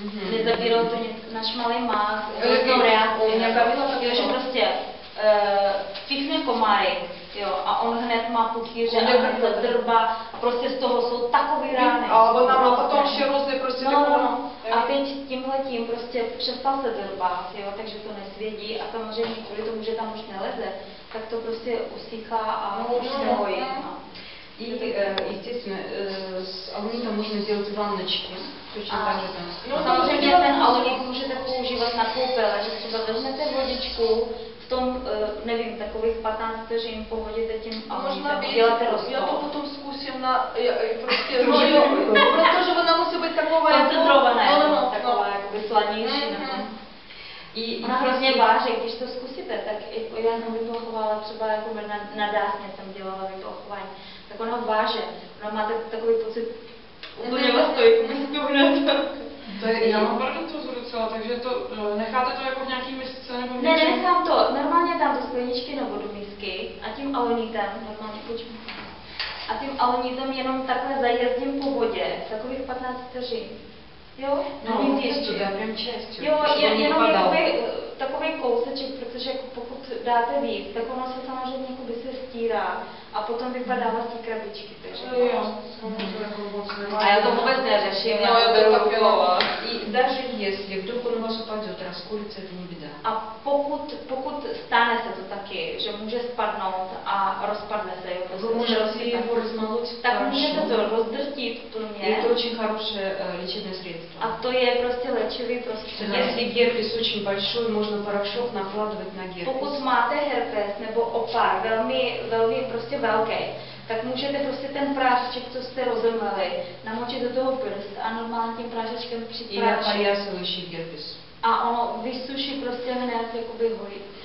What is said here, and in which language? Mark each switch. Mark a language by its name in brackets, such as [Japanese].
[Czech] Nezabíralo to náš malý má různou reakci. Jo, že prostě fichne komáry, jo, a on hned má puchýře a hned se drba, prostě z toho jsou takový rány. A ona má potom ještě různé prostě a teď tímhletím prostě přestal se drbat, jo, takže to nesvědí a samozřejmě kvůli tomu, že tam už neleze, tak to prostě usíchá a už se hojí. [Russian] И, естественно, с алунитом можно делать ванночки. Точно так же там. [Czech] No samozřejmě ten alunit můžete používat na koupele, že třeba vezmete vodičku, v tom, nevím, takových 15 vteřin pohodíte tím alunitem, uděláte roztok. Já to potom zkusím na, prostě, protože ona musí být taková koncentrovaná, taková jakoby slanější. Ona hrozně váží, když to zkusíte, tak já jsem vyplachovala třeba jako na dásně jsem dělala vyplachování, tak ona váže, ona máte takový pocit úplně vás to jako by stuhne. Já mám paradentózu docela, takže to, necháte to jako v nějaký misce nebo v Ne, nenechám to, normálně dám do skleničky nebo do misky a tím alunitem, normálně a tím alunitem jenom takhle zajezdím po vodě, takových 15 vteřin. Jo? No, ještě. [Russian] Prям частью. [Czech] Jo, jenom takový kouseček, protože pokud dáte víc, tak ono se samozřejmě jakoby se stírá a potom vypadává z té krabičky. Takže jo. A já to vůbec neřeším, já to beru jako. [Russian] И даже если вдруг он у вас упадет, расколется, это не беда. [Czech] A pokud stane se to taky, že může spadnout a rozpadne se, jo, [Russian] Вы можете его размолоть, [Czech] tak můžete to rozdrtit plně. [Russian] Это очень хорошее лечебное средство. [Czech] A to je prostě léčivý prostředek. [Russian] Если герпес очень большой, можно порошок накладывать на герпес. [Czech] Pokud máte herpes nebo opar velmi prostě velký, tak můžete prostě ten prášeček, co jste rozemleli, namočit do toho prst a normálně tím prášečkem I na pariasový gерпес. A ono vysuší prostě hned jakoby hojí.